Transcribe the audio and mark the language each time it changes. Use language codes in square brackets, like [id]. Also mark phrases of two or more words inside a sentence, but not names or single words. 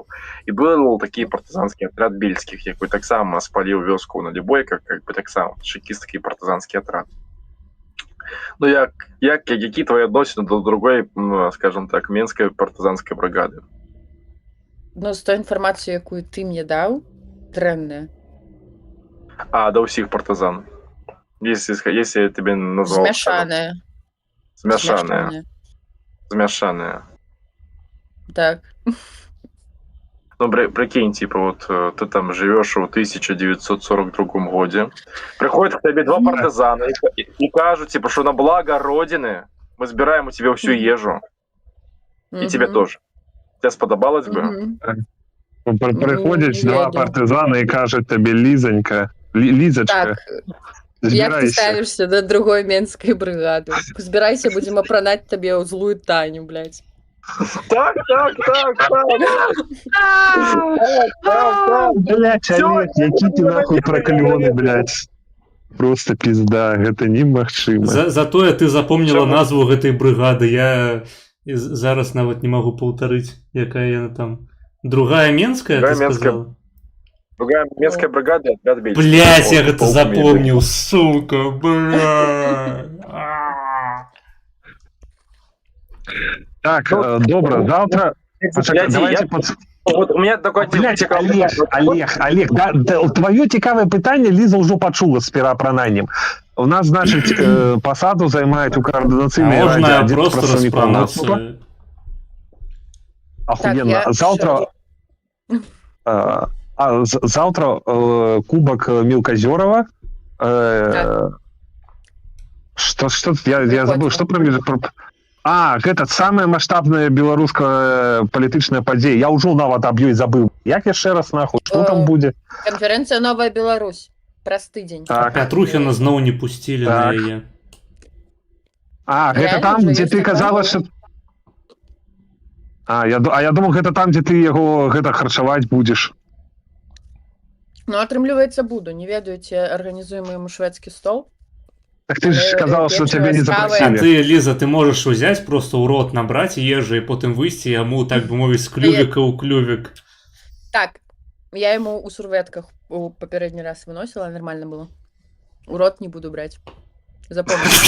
[be] І был такі партызанскі атрад бельскіх, якой таксама спаліў вёску на Любойках, как бы таксама чекістскі партызанскі атрад. Ну, які твои адносіны до другой, [ru] скажем так, [be] менскай партызанскай бригады? Ну, з той інфармацыі, якую ты мне даў, дрэнная. А, да ўсіх партызан. [ru] Если я тебе назвал... [be] Змяшаная. Змяшаная. Так. [ru] Ну, прикинь, типа, вот ты там живешь в 1942 году, приходят к тебе два партизана и кажут, типа, что на благо Родины мы собираем у тебя всю ежу. И тебе тоже. Тебе сподобалось бы? Приходят два партизана и кажут тебе, Лизонька, Лизочка, так. [be] Як ты ставишься до другой менской бригады? [ru] Збирайся, будем опранать тебе злую Таню, блядь. Так. Блядь, Олег, які ти нахуй проклёны, блядь. Просто пизда, [be] гэта немагчыма. Затое ты запомнила назву гэтай бригады. Я зараз нават не могу паўтарыць, якая яна там. Другая менская, ты сказала? Другая менская бригада, [ru] отряд бельских. [be] Блядь, я гэта запомнил, сука, блядь. Так, добра, завтра... [ru] Давайте вот у меня такой... Блядь, [be] Олег, твоё цікавае пытанне Ліза ўжо пачула з перапрананнем. У нас, значыць, пасаду займаюць у каардынацыйнай радзе можна просто распрануцца. [ru] Охуенно. Завтра кубок Мелкозерова. Что я забыл, что про... [be] гэта самая маштабная беларуская палітычная падзея. Я ўжо нават аб ёй забыў. Як яшчэ раз нахуй, што там будзе? Канферэнцыя Новая Беларусь. Праз тыдзень. Так. Пятрухіна зноў не пусцілі на яе. Гэта там, дзе ты казала, што... я думал, гэта там, дзе ты яго харчаваць будзеш. Ну, атрымліваецца, буду. Не ведаеце, арганізуем яму шведскі стол. [ru] Так ты ж сказала, что тебя не запросили. А ты, Лиза, ты можешь взять, просто в рот набрать ежи и потом выйти ему, так бы мовить, с клювика у клювик. Так, я ему у сурветках попередний раз выносила, нормально было. У рот не буду брать. Запомни.